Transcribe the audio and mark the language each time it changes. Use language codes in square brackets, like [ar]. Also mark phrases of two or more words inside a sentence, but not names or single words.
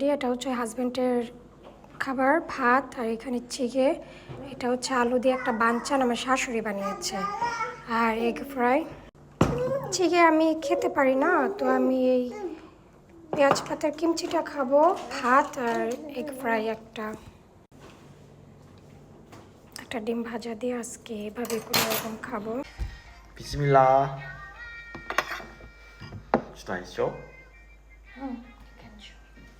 [bn] এটা হচ্ছে হাজব্যান্ডের খাবার, ভাত, আর এখানে চিকে, এটা হচ্ছে আলু দিয়ে একটা বানচান আমার শাশুড়ি বানিয়েছে, আর [en] egg fry. [bn] চিকে আমি খেতে পারি না, তো আমি এই পেঁয়াজ পাতার কিমচিটা খাবো, ভাত আর [en] egg fry [bn] একটা, একটা ডিম ভাজা দিয়ে আজকে এভাবে কোনো রকম খাবো। [ko] 비스밀라. 주도 아시죠? [en] হুম, thank you.